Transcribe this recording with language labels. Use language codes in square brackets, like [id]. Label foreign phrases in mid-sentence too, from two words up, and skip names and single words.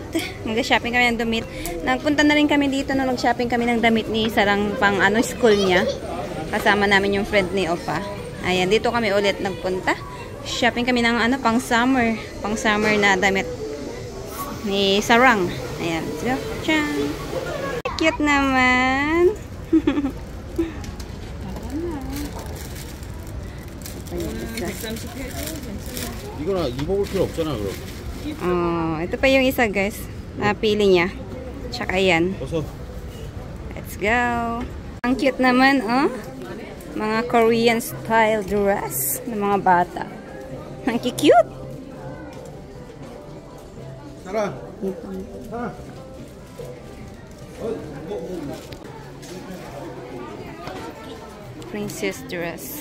[tl] Mag-shopping kami ng damit. Nagpunta na rin kami dito na mag-shopping kami ng damit ni Sarang pang school niya. Kasama namin yung friend ni Opa. Ayan, dito kami ulit nagpunta. Shopping kami ng pang summer. Pang summer na damit ni Sarang. Ayan. So, tiyang. Cute naman. [ko] 이거나 입어볼 필요 없잖아 그럼. [tl] Ito pa yung isa guys. Napili niya. Tsaka yan. [ko] 어서. [en] Let's go. [tl] Ang cute naman, mga [en] Korean style dress [tl] ng mga bata. Ang cute. [ko] 살아. 살아. [en] Princess dress.